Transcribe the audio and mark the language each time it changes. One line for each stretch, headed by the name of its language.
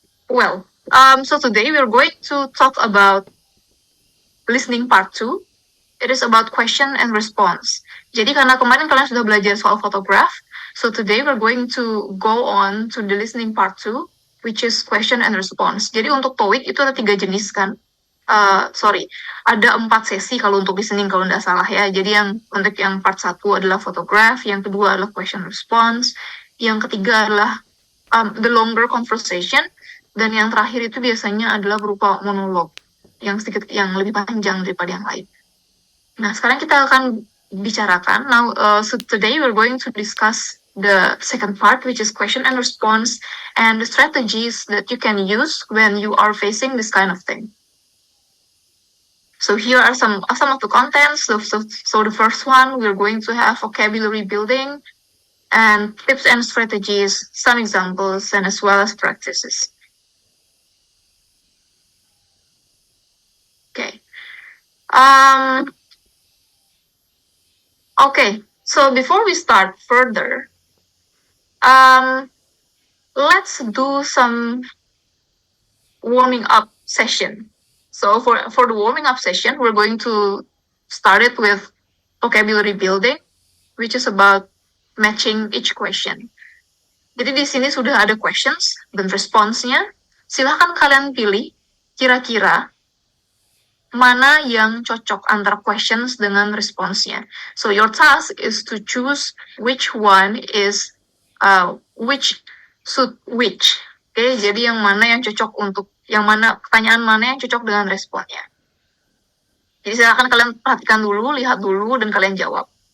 English: Well, so today we're going to talk about listening part 2. It is about question and response.
Indonesian: Jadi karena kemarin kalian sudah belajar soal photograph,
English: so today we're going to go on to the listening part 2, which is question and response.
Indonesian: Jadi untuk TOEIC itu ada 3 jenis kan? Ada 4 sesi kalau untuk listening kalau nggak salah ya. Jadi untuk yang part 1 adalah photograph, yang kedua adalah question response, yang ketiga adalah
English: the longer conversation,
Indonesian: dan yang terakhir itu biasanya adalah berupa monolog yang lebih panjang daripada yang lain. Nah, sekarang kita akan bicarakan.
English: So today we're going to discuss the second part, which is question and response, and the strategies that you can use when you are facing this kind of thing. So here are some of the contents. So the first one, we're going to have vocabulary building and tips and strategies, some examples, and as well as practices. Okay. Okay, so before we start further, let's do some warming up session. So for the warming up session, we're going to start it with vocabulary building, which is about matching each question.
Indonesian: Jadi di sini sudah ada questions dan response-nya. Silahkan kalian pilih kira-kira mana yang cocok antara questions dengan response-nya.
English: So your task is to choose which one is which suit which.
Indonesian: Okay, jadi yang mana yang cocok pertanyaan mana yang cocok dengan responnya. Jadi silakan kalian perhatikan dulu, lihat dulu, dan kalian jawab.